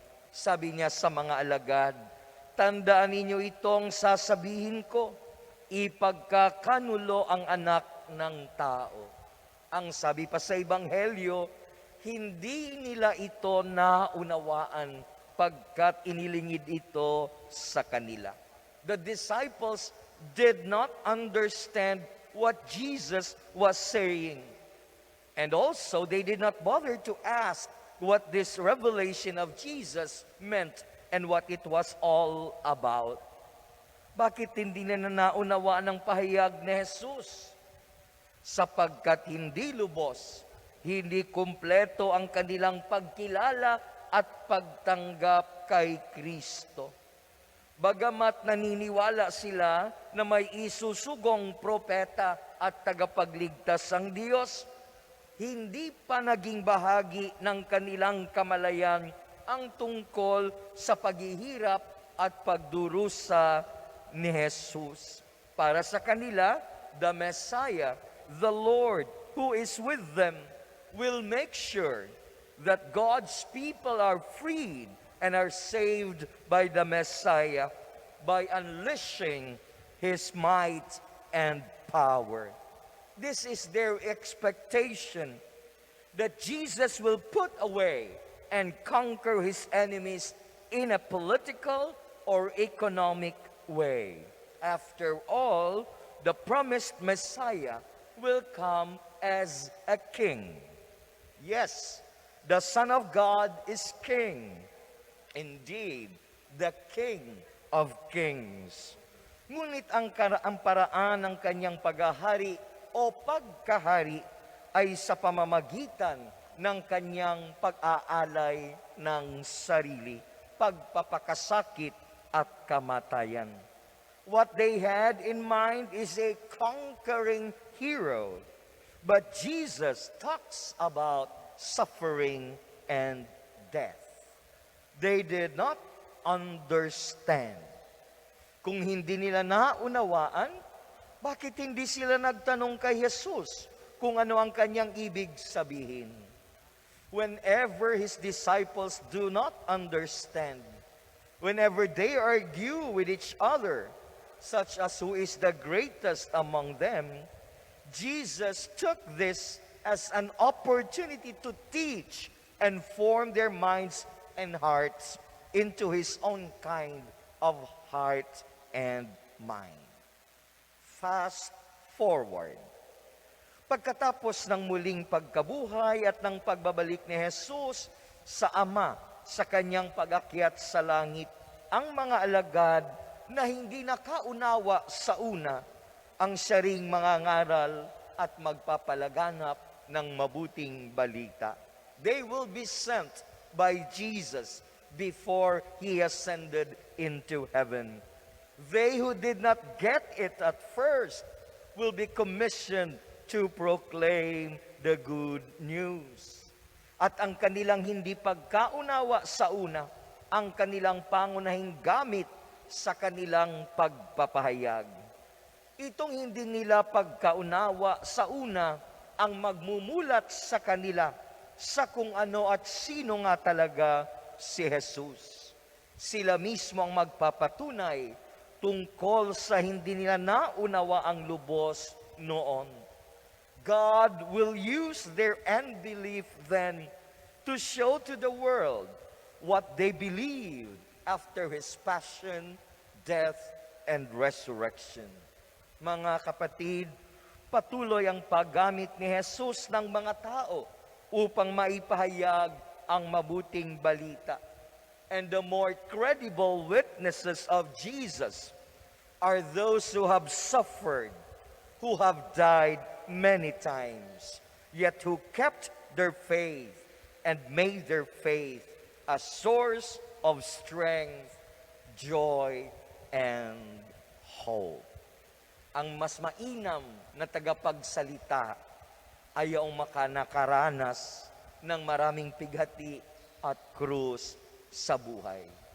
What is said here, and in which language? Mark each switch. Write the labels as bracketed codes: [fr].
[tl] Sabi niya sa mga alagad, tandaan ninyo itong sasabihin ko, ipagkakanulo ang anak ng tao. Ang sabi pa sa Ebanghelyo, hindi nila ito naunawaan pagkat inilingid ito sa kanila. [en] The disciples did not understand what Jesus was saying. And also, they did not bother to ask what this revelation of Jesus meant and what it was all about. [tl] Bakit hindi na naunawaan ang pahayag ni Jesus? Sapagkat hindi lubos, hindi kumpleto ang kanilang pagkilala at pagtanggap kay Kristo. Bagamat naniniwala sila na may isusugong propeta at tagapagligtas ang Diyos, hindi pa naging bahagi ng kanilang kamalayan ang tungkol sa paghihirap at pagdurusa ni Jesus. Para sa kanila, [en] the Messiah, the Lord who is with them, will make sure that God's people are freed and are saved by the Messiah by unleashing His might and power. This is their expectation, that Jesus will put away and conquer His enemies in a political or economic way. After all, the promised Messiah will come as a king. Yes, the Son of God is king. Indeed, the King of Kings. [tl] Ngunit ang paraan ng kanyang paghahari o pagkahari ay sa pamamagitan ng kanyang pag-aalay ng sarili, pagpapakasakit at kamatayan. [en] What they had in mind is a conquering hero But Jesus talks about suffering and death. They did not understand. [tl] Kung hindi nila naunawaan, bakit hindi sila nagtanong kay Jesus kung ano ang kanyang ibig sabihin? [en] Whenever his disciples do not understand, whenever they argue with each other, such as who is the greatest among them, Jesus took this as an opportunity to teach and form their minds and hearts into his own kind of heart and mind. Fast forward. [tl] Pagkatapos ng muling pagkabuhay at ng pagbabalik ni Jesus sa Ama sa kanyang pag-akyat sa langit, ang mga alagad na hindi nakaunawa sa una ang siya ring mangangaral at magpapalaganap ng mabuting balita. [en] They will be sent by Jesus before he ascended into heaven. They who did not get it at first will be commissioned to proclaim the good news. [tl] At ang kanilang hindi pagkaunawa sa una, ang kanilang pangunahing gamit sa kanilang pagpapahayag. Itong hindi nila pagkaunawa sa una ang magmumulat sa kanila sa kung ano at sino nga talaga si Jesus. Sila mismo ang magpapatunay tungkol sa hindi nila naunawa ang lubos noon. [en] God will use their unbelief then to show to the world what they believed after his passion, death, and resurrection. [tl] Mga kapatid, patuloy ang paggamit ni Jesus ng mga tao upang maipahayag ang mabuting balita. [en] And the more credible witnesses of Jesus are those who have suffered, who have died many times, yet who kept their faith and made their faith a source of strength, joy, and hope. [tl] Ang mas mainam na tagapagsalita ay ang makanakaranas ng maraming pighati at krus sa buhay.